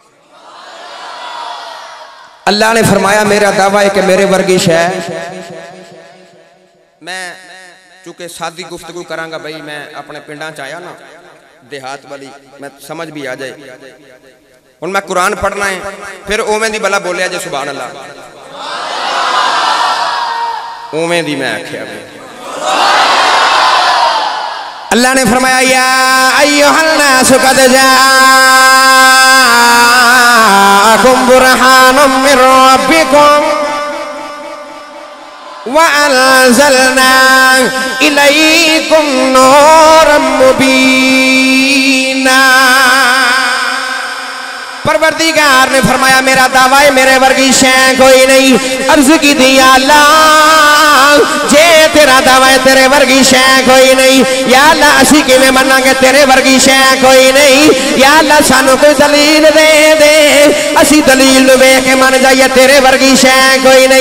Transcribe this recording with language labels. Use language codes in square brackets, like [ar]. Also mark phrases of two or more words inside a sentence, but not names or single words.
[pa] اللہ نے فرمایا میرا دعویٰ ہے کہ میرے ورگی شے میں چونکہ سادی گفتگو کراں گا بھائی، میں اپنے پنڈاں چ آیا نا دیہات والی، میں سمجھ بھی آ جائے. ہن میں قرآن پڑھنا ہے، فیر اوویں دی بھلا بولیا جے [ar] سبحان الله, [pa] اوویں دی میں آکھیا. [ar] اللہ نے فرمایا يا أيها الناس قد جاءكم برهان من ربكم وأنزلنا إليكم نورا مبينا. [pa] پروردگار نے فرمایا میرا دعویٰ ہے میرے ورگی شے کوئی نہیں. عرض کی دی اللہ جے تیرا دعویٰ ہے تیرے ورگی شے کوئی نہیں، یا اللہ اسی کویں مناں گے تیرے ورگی شے کوئی نہیں. یا اللہ سانوں کوئی دلیل دے دے، اسی دلیل ویکھ کے من جائیے تیرے ورگی شے کوئی نہیں.